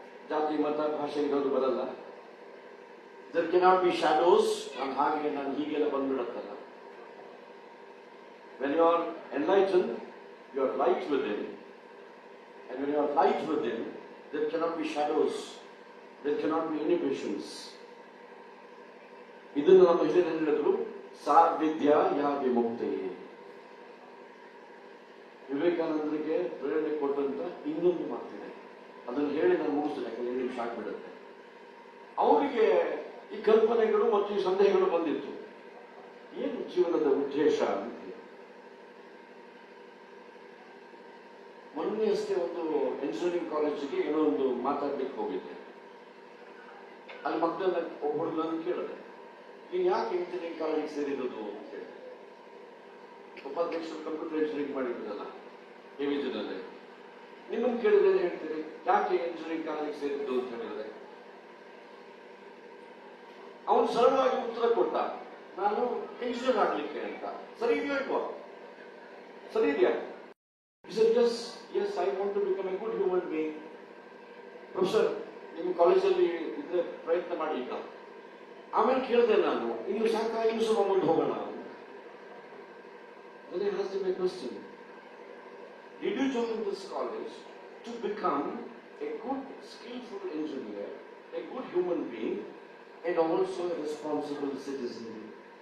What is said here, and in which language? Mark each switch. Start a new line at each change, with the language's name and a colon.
Kannada: ಜಾತಿ ಮತ ಭಾಷೆ ಇರೋದು ಬರಲ್ಲ.
English: There cannot be shadows.
Kannada: ನಾನು ಹೀಗೆಲ್ಲ ಬಂದ್ಬಿಡತ್ತಲ್ಲ.
English: When you are enlightened, you are light within. And when you are light within, there cannot be shadows. There cannot be inhibitions.
Kannada: ಇದನ್ನು ನಮ್ಮ ಹಿರಿಯರು ಹೇಳಿದ್ರು,
Sanskrit: ಸಾ ವಿದ್ಯಾ ಯಾ ವಿಮುಕ್ತಿ.
Kannada: ವಿವೇಕಾನಂದರಿಗೆ ಪ್ರೇರಣೆ ಕೊಟ್ಟಂತ ಇನ್ನೊಂದು ಮಾತಿದೆ, ಅದನ್ನು ಹೇಳಿ ನಾನು ಮುಗಿಸ್ತೇನೆ, ಯಾಕಂದ್ರೆ 2 ನಿಮಿಷ ಆಗ್ಬಿಡುತ್ತೆ. ಅವರಿಗೆ ಈ ಕಲ್ಪನೆಗಳು ಮತ್ತು ಈ ಸಂದೇಹಗಳು ಬಂದಿತ್ತು, ಏನು ಜೀವನದ ಉದ್ದೇಶ ಅಂತ. ಮೊನ್ನೆ ಅಷ್ಟೇ ಒಂದು ಇಂಜಿನಿಯರಿಂಗ್ ಕಾಲೇಜಿಗೆ ಏನೋ ಒಂದು ಮಾತಾಡ್ಲಿಕ್ಕೆ ಹೋಗಿದ್ದೆ. ಅಲ್ಲಿ ಮಕ್ಕಳನ್ನ ಒಬ್ಬರು ನಾನು ಕೇಳಿದೆ, ನೀನು ಯಾಕೆ ಇಂಜಿನಿಯರಿಂಗ್ ಕಾಲೇಜಿಗೆ ಸೇರಿರೋದು ಅಂತ ಹೇಳಿ. ಉಪಾಧ್ಯಕ್ಷರು ಕಂಪ್ಯೂಟರ್ ಇಂಜಿನಿಯರಿಂಗ್ ಮಾಡಿದ್ರಲ್ಲ ಎವಿಜನಲ್ಲಿ, ನಿಮ್ಮನ್ನು ಕೇಳಿದ್ರೆ ಹೇಳ್ತೀರಿ ಯಾಕೆ ಇಂಜಿನಿಯರಿಂಗ್ ಕಾಲೇಜಿಗೆ ಸೇರಿದ್ದು ಅಂತ ಹೇಳಿದ್ರೆ, ಅವನು ಸರಳವಾಗಿ ಉತ್ತರ ಕೊಟ್ಟ, ನಾನು ಇಂಜಿನಿಯರ್ ಆಗ್ಲಿಕ್ಕೆ ಅಂತ. ಸರಿ ಇದೆಯೋ ಇಲ್ವಾ? ಸರಿ ಇದೆಯಾ?
English: He said, yes, I want to become a good human being.
Kannada: Professor, ನಿಮ್ಮ ಕಾಲೇಜಲ್ಲಿ ಇದ್ರೆ ಪ್ರಯತ್ನ ಮಾಡಿ ಈಗ. ಆಮೇಲೆ ಕೇಳಿದೆ ನಾನು, ಇನ್ನು ಸಾಕ, ಇನ್ನು ಸ್ವಲ್ಪ ಮುಂದೆ ಹೋಗೋಣ.
English: Then I asked him a question. Did you join this college to become a good, skillful engineer, a good human being, and also a responsible citizen?